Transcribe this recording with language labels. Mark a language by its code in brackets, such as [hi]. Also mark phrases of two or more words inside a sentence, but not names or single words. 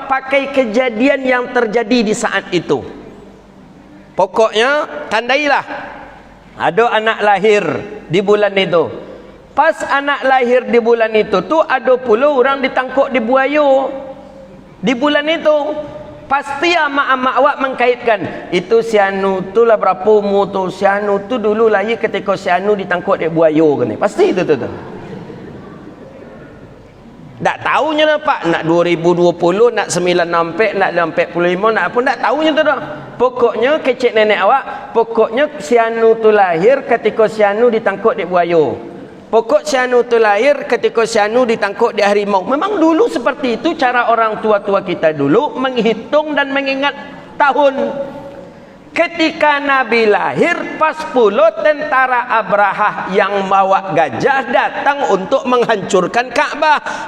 [id] Pakai kejadian yang terjadi di saat itu. Pokoknya tandailah ada anak lahir di bulan itu. Pas anak lahir di bulan itu tu ada pula orang ditangkap di buaya di bulan itu. Pasti amak-amak awak mengkaitkan, itu si anu tu lah berapa umur tu, si anu tu dulu lahir ketika si anu ditangkap di buaya ke ni. Pasti itu tu. Tak tahunya lah Pak, nak 2020, nak 94, nak 45, nak apa, tak tahunya tu dah. Pokoknya kecik nenek awak, pokoknya si anu tu lahir ketika si anu ditangkap di buaya. Pokok si anu tu lahir ketika si anu ditangkap di harimau. Memang dulu seperti itu cara orang tua-tua kita dulu menghitung dan mengingat tahun. Ketika Nabi lahir, pas pula tentara Abrahah yang bawa gajah datang untuk menghancurkan Ka'bah.